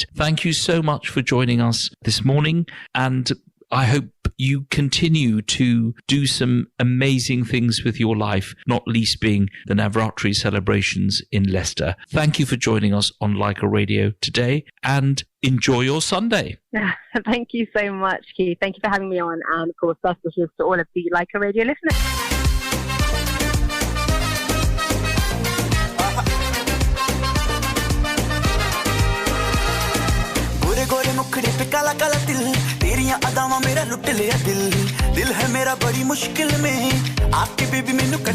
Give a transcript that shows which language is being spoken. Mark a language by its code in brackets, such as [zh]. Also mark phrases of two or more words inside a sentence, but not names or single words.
[en] Thank you so much for joining us this morning, and I hope you continue to do some amazing things with your life, not least being the Navratri celebrations in Leicester. Thank you for joining us on Leica Radio today, and enjoy your Sunday. Thank you so much, Keith. Thank you for having me on, and of course, best wishes to all of the Leica Radio listeners. [hi] गोरे मुखड़े पे काला काला [pa] ਦਿਲ ਤੇਰੀਆਂ ਅਦਾਵਾਂ ਮੇਰਾ ਲੁੱਟ ਲਿਆ ਦਿਲ [hi] है मेरा बड़ी मुश्किल में [pa] ਆਕੇ ਬੇਬੀ ਮੈਨੂੰ ਕੱਲੀ